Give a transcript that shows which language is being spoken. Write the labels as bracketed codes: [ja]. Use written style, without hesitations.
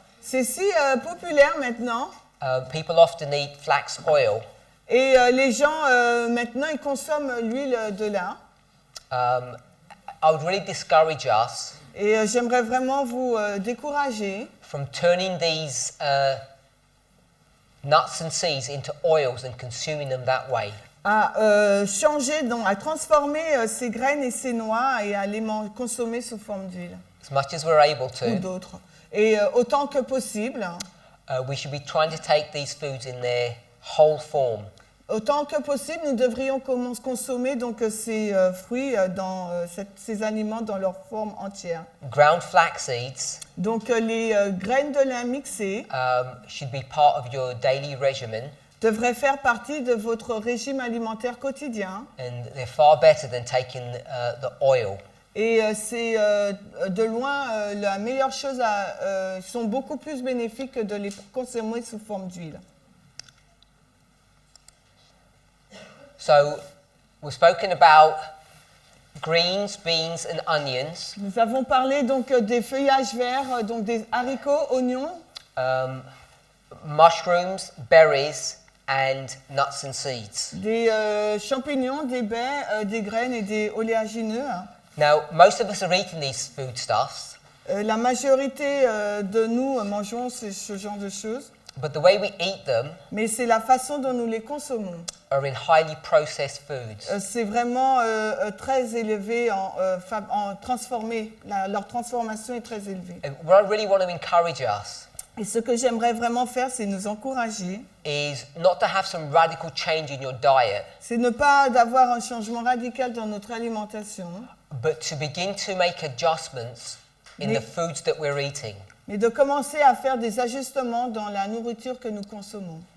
[fr] C'est si populaire maintenant. [en] People often eat flax oil. [fr] Et les gens maintenant ils consomment l'huile de lin. [en] I would really discourage us [fr] Et j'aimerais vraiment vous décourager [en] from turning these nuts and seeds into oils and consuming them that way. [fr] À changer, donc à transformer ces graines et ces noix et à les consommer sous forme d'huile [en] As much as we're able [fr] ou [en] to, [fr] d'autres. Et autant que possible, [en] we should be trying to take these foods in their whole form. [fr] autant que possible, nous devrions consommer donc ces fruits ces aliments dans leur forme entière. [en] Ground flax seeds [fr] Donc les graines de lin mixées [en] should be part of your daily regimen, [fr] devraient faire partie de votre régime alimentaire quotidien. [en] and they're far better than taking the oil. [fr] Et c'est de loin la meilleure chose, sont beaucoup plus bénéfiques que de les consommer sous forme d'huile. [en] So we've spoken about greens, beans and onions, [fr] Nous avons parlé donc des feuillages verts, donc des haricots, oignons, [en] mushrooms, berries and nuts and seeds. [fr] des champignons, des baies, des graines et des oléagineux. [en] Now, most of us are eating these foodstuffs, [fr] La majorité de nous mangeons ce genre de choses, [en] but the way we eat them [fr] mais c'est la façon dont nous les consommons. [en] are in highly processed foods. [fr] C'est vraiment très élevé en transformé. Leur transformation est très élevée. [en] And what I really want to encourage us [fr] Et ce que j'aimerais vraiment faire, c'est nous encourager. [en] is not to have some radical change in your diet, [fr] C'est ne pas d'avoir un changement radical dans notre alimentation, [en] but to begin to make adjustments in [fr] Mais- [en] the foods that we're eating. [fr] mais de commencer à faire des ajustements dans la nourriture que nous consommons.